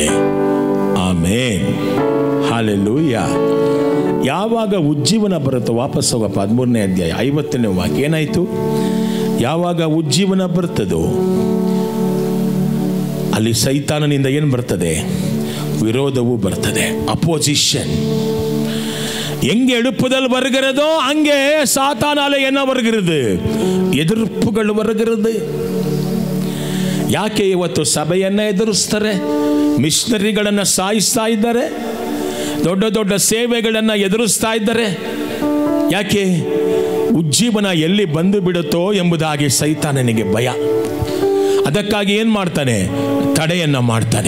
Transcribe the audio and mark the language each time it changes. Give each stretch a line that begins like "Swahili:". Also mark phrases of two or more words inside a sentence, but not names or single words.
Kannada: ಆಮೇನ್, ಹಲ್ಲೆಲೂಯ. ಯಾವಾಗ ಉಜ್ಜೀವನ ಬರುತ್ತೋ, ವಾಪಸ್ ಹೋಗಪ್ಪ 13ನೇ ಅಧ್ಯಾಯ 50ನೇ ವಾಕ್ಯ. ಏನಾಯಿತು? ಯಾವಾಗ ಉಜ್ಜೀವನ ಬರ್ತದೋ ಅಲ್ಲಿ ಸೈತಾನನಿಂದ ಏನು ಬರ್ತದೆ? ವಿರೋಧವೂ ಬರ್ತದೆ, ಅಪೋಸಿಷನ್.
Tamil: எங்கே எழுப்புதல் வருகிறதோ அங்கே சாத்தானால என்ன வருகிறது? ಎದುರ್ಪುಗಳು வருகிறது.
Kannada: ಯಾಕೆ ಇವತ್ತು ಸಭೆಯನ್ನು ಎದುರಿಸ್ತಾರೆ? ಮಿಷನರಿಗಳನ್ನು ಸಾಯಿಸ್ತಾ ಇದ್ದಾರೆ, ದೊಡ್ಡ ದೊಡ್ಡ ಸೇವೆಗಳನ್ನು ಎದುರಿಸ್ತಾ ಇದ್ದಾರೆ. ಯಾಕೆ? ಉಜ್ಜೀವನ ಎಲ್ಲಿ ಬಂದು ಬಿಡುತ್ತೋ ಎಂಬುದಾಗಿ ಸೈತಾನನಿಗೆ ಭಯ. ಅದಕ್ಕಾಗಿ ಏನು ಮಾಡ್ತಾನೆ? ತಡೆಯನ್ನು ಮಾಡ್ತಾನೆ.